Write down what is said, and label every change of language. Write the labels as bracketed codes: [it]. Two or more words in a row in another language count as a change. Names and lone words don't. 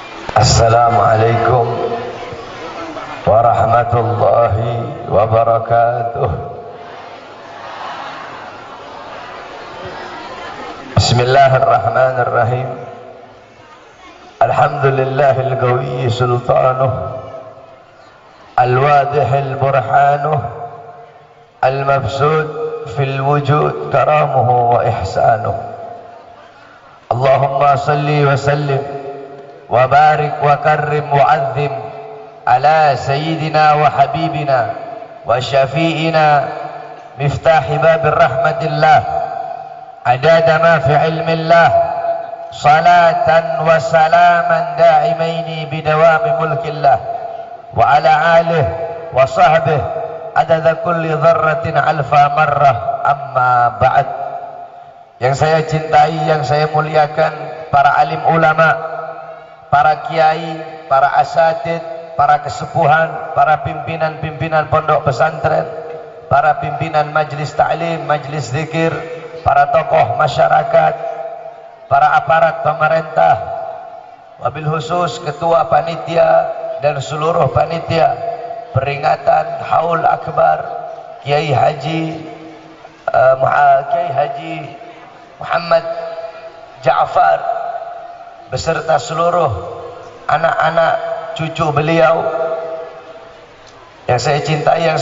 [ar] السلام عليكم ورحمة الله وبركاته. بسم الله الرحمن الرحيم. الحمد لله القوي سلطانه، الواضح برهانه، المبسوط في الوجود كرمه وإحسانه. اللهم صل وسلم وبارك وكرم وعظم على سيدنا وحبيبنا وشفيعنا مفتاح باب رحمة الله عدد ما في علم الله صلاة وسلاما دائمين بدوام ملك الله وعلى آله وصحبه عدد كل ذرة ألف مرة. أما بعد. [id] Yang saya cintai, yang saya muliakan, para alim ulama, para kiai, para asatid, para kesepuhan, para pimpinan-pimpinan pondok pesantren, para pimpinan majlis ta'lim, majlis zikir, para tokoh masyarakat, para aparat pemerintah, [ar] وبالخصوص [id] ketua panitia dan seluruh panitia peringatan Haul Akbar Kiai Haji Muhammad Ja'far beserta seluruh anak-anak cucu beliau yang saya cintai, yang